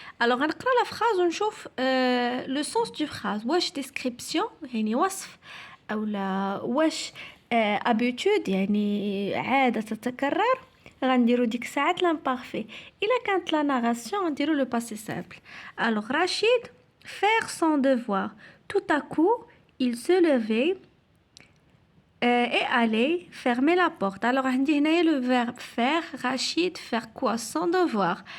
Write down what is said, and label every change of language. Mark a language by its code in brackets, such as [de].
[fr] Alors [ar] غنقرا [fr] la phrase [ar] ونشوف [fr] le sens du phrase. [ar] واش description يعني وصف او لا واش habitude يعني عادة تتكرر. غنديرو ديك الساعات l'imparfait. إلا كانت [fr] la narration [ar] غنديرو [fr] le passé simple. Alors Rachid faire son devoir. Tout à coup il se levait et aller fermer la porte. Alors [ar] عندي هنايا [fr] le verbe faire. Rachid faire quoi? Son devoir.